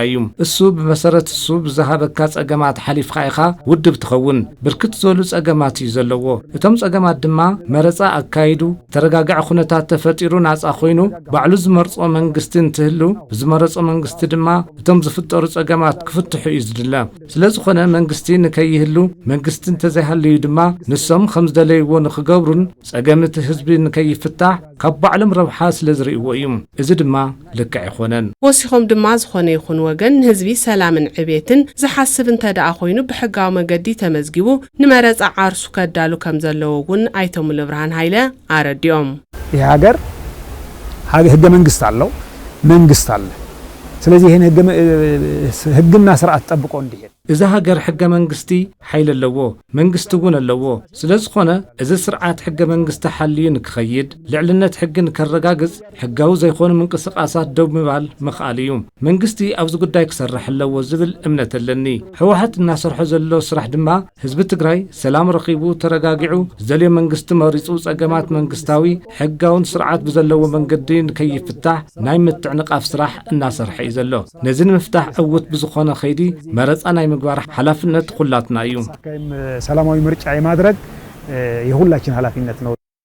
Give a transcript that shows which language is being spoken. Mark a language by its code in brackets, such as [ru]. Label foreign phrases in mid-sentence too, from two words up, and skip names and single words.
[ti] እዩ እሱ ብመሰረት እሱ ብዝሃበካ ጸገማት ሓሊፍካ ኢኻ ውድብ ትኸውን ብርክት ዝበሉ ጸገማት እዩ ዘለዎ እቶም ጸገማት ድማ መረጻ ኣካይዱ ተረጋጋዒ ኩነታት ተፈጢሩ ናጻ ኮይኑ ባዕሉ ዝመርጾ መንግስቲ እንትህሉ ብዝመረጾ መንግስቲ ድማ እቶም ዝፍጠሩ ጸገማት ክፍትሑ እዩ ዝድለ ስለዝኾነ መንግስቲ ንከይህሉ መንግስቲ እንተዘይሃልዩ ድማ ንሶም ከም ዝደለ ንኽገብሩን ጸገምቲ ህዝቢ ንከይፍታሕ ካብ ባዕሎም ረብሓ ስለዝርእይዎ እዩ እዚ ድማ ልክዕ ይኾነን ወሲኾም ድማ ዝኾነ ይኹን ወገን ህዝቢ ሰላምን ዕቤትን ዝሓስብ እንተደኣ ኮይኑ ብሕጋዊ መገዲ ተመዝጊቡ ንመረጻ ዓርሱ ከዳሉ ከም ዘለዎ እውን ኣይቶ ሙሉብርሃን ኃይለ አረዲኦም [am] ይህ ሀገር ህገ መንግስት አለው መንግስት አለ ስለዚህ ይሄን ህግና ስርዓት ጠብቆ እንዲሄድ [ti] እዚ ሀገር ሕገ መንግስቲ ኃይል ኣለዎ መንግስቲ እውን ኣለዎ ስለዝኾነ እዚ ስርዓት ሕገ መንግስቲ ሓልዩ ንክኸይድ ልዕልነት ሕጊ ንከረጋግጽ ሕጋዊ ዘይኮኑ ምንቅስቃሳት ደው ምባል ምኽኣል እዩ መንግስቲ ኣብዚ ጉዳይ ክሰርሕ ኣለዎ ዝብል እምነት ኣለኒ ህወሓት እናሰርሖ ዘሎ ስራሕ ድማ ህዝቢ ትግራይ ሰላም ረኺቡ ተረጋጊዑ ዘልዮ መንግስቲ መሪጹ ጸገማት መንግስታዊ ሕጋውን ስርዓት ብዘለዎ መንገዲ ንከይፍታሕ ናይ ምትዕንቃፍ ስራሕ እናሰርሐ እዩ ዘሎ ነዚ ንምፍታሕ ዕውት ብዝኾነ ኸይዲ መረጻ ናይ ምግባር ኃላፊነት ሁላትና እዩ [am] ሰላማዊ ምርጫ የማድረግ የሁላችን ኃላፊነት ነው